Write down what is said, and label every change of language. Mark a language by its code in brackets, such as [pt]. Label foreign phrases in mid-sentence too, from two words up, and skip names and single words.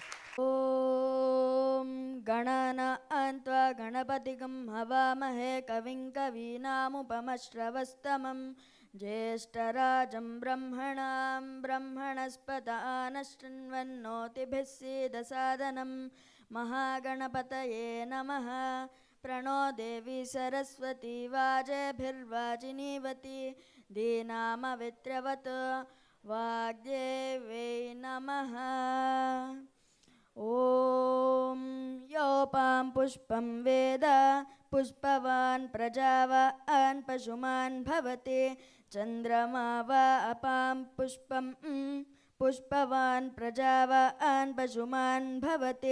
[sa] ಓಂ ಗಣನಾನ್ತ್ವ ಗಣಪತಿಗಂ ಹವಾಮಹೇ ಕವಿಂ ಕವೀನಾಮುಪಮಶ್ರವಸ್ತಮಂ ಜ್ಯೇಷ್ಠರಾಜಂ ಬ್ರಹ್ಮಣಾಂ ಬ್ರಹ್ಮಣಸ್ಪತ ಆನಶೃಣ್ವನ್ನೋತಿಭಿಃ ಸೀದಸಾದನಂ. ಮಹಾಗಣಪತಯೇ ನಮಃ. ಪ್ರಣೋ ದೇವಿ ಸರಸ್ವತಿ ವಾಜಭಿರ್ವಾಜಿನೀವತಿ ದೀನಾಮವಿತ್ರವತ್ ವಾಗ್ದೇವೈ ನಮಃ. ಓಂ ಯೋಪಾಂ ಪುಷ್ಪಂ ವೇದ ಪುಷ್ಪವಾನ್ ಪ್ರಜಾವಾನ್ ಪಶುಮಾನ್ ಭವತಿ. ಚಂದ್ರಮಾ ವಾ ಅಪಾಂ ಪುಷ್ಪಂ ಪುಷ್ಪವಾನ್ ಪ್ರಜಾವಾನ್ ಪಶುಮಾನ್ ಭವತಿ.